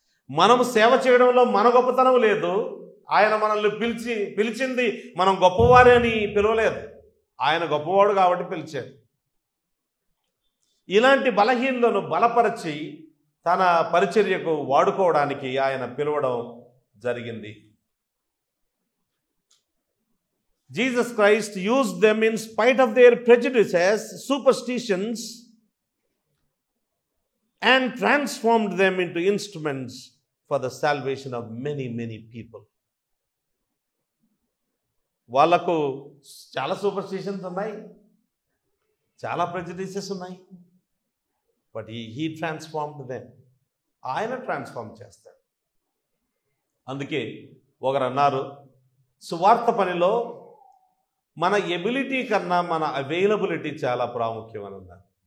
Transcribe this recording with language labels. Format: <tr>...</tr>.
<te>మనము సేవ చేయడంలో మన గొప్పతనం లేదు. ఆయన మనల్ని పిలిచింది మనం గొప్పవారే అని పిలవలేదు, ఆయన గొప్పవాడు కాబట్టి పిలిచాడు. ఇలాంటి బలహీనలను బలపరిచి తన పరిచర్యకు వాడుకోవడానికి ఆయన పిలవడం జరిగింది.</te> <en>Jesus Christ used them in spite of their prejudices, superstitions, and transformed them into instruments for the salvation of many, many people.</en> <te>వాళ్ళకు చాలా సూపర్స్టిషన్స్ ఉన్నాయి, చాలా ప్రెజుడిసెస్ ఉన్నాయి,</te> <en>But he transformed them.</en> <te>ఆయన ట్రాన్స్ఫార్మ్ చేస్తాడు. అందుకే ఒకరు అన్నారు, సువార్త పనిలో మన ఎబిలిటీ కన్నా మన అవైలబిలిటీ చాలా ప్రాముఖ్యం అని అన్నారు.</te>